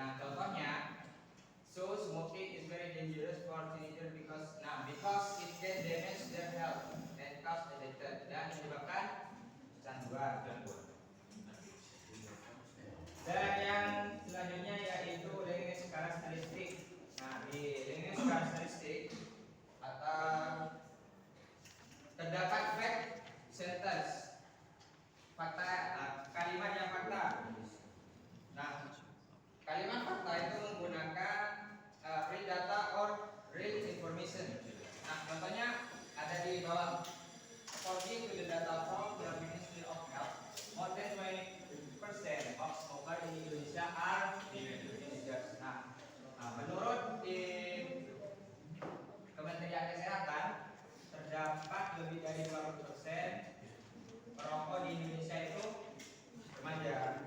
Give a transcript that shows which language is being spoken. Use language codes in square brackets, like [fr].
[id] Nah, contohnya, [en] so smoking is very dangerous for teenagers because it can damage their health and cause addiction, [id] dan menyebabkan kecanduan. Dan yang selanjutnya yaitu language characteristic. Nah, di language characteristic atau terdapat fact sentence, fakta, kalimat yang fakta. Nah, kalimat fakta itu menggunakan [en] real data or real information. [id] Nah, contohnya ada di bawah. [en] According to the data from the Ministry of Health, more than 20% of smokers in Indonesia are teenagers. [id] Nah, menurut di Kementerian Kesehatan, terdapat lebih dari 20% perokok di Indonesia itu remaja.